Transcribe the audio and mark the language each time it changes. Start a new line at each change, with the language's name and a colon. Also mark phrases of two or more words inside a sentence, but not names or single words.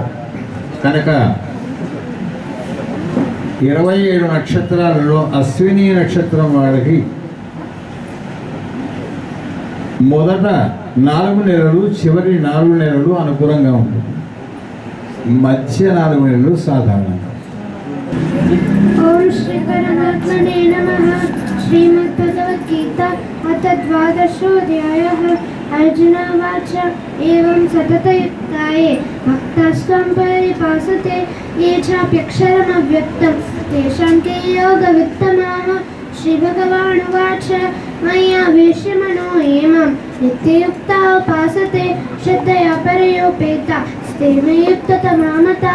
Telugu: కనుక 27 నక్షత్రాలలో అశ్విని నక్షత్రం వాళ్ళకి మొదట 4 నెలలు, చివరి 4 నెలలు అనుకూలంగా ఉంటుంది, మధ్య 4 నెలలు సాధారణంగా.
Sanskrit: ఓం శ్రీ పరమాత్మనే నమః. శ్రీమద్భగవద్గీత అథ 12ోऽధ్యాయः. अर्जुन उवाच एवं सततयुक्ताये भक्तास्त्वं परिपासते ये चाप्यक्षरमव्यक्तं तेषां के योगवित्तमाः. श्रीभगवानुवाच मय्यावेश्य मनो ये मां नित्ययुक्ता उपासते श्रद्धया परयोपेता ते मे युक्ततमा मताः.